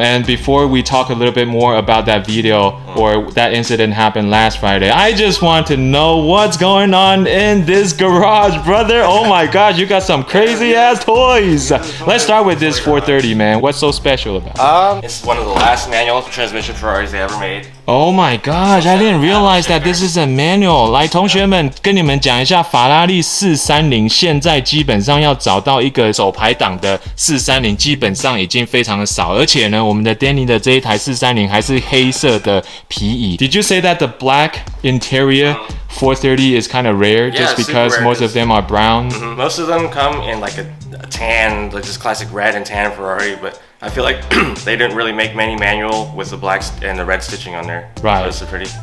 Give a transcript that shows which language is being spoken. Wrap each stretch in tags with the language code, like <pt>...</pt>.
<en>And before we talk a little bit more about that video or that incident happened last Friday, I just want to know what's going on in this garage, brother. Oh my gosh, you got some crazy ass toys. Let's start with this 430, man. What's so special about it? It's one of the last manual transmission Ferraris they ever made. Oh my gosh, I didn't realize that this is a manual.</en> <zh>来，同学们，跟你们讲一下，法拉利430现在基本上要找到一个手排档的430，基本上已经非常的少。而且呢，我们的 Danny 的这一台430还是黑色的皮椅。</zh> <en>Did you say that the black interior 430 is kind of rare, just because most of them are brown? Most of them come in like a tan, like just classic red and tan Ferrari, but I feel like they didn't really make many manual with the black and the red stitching on there. Right. So it's a pretty</en>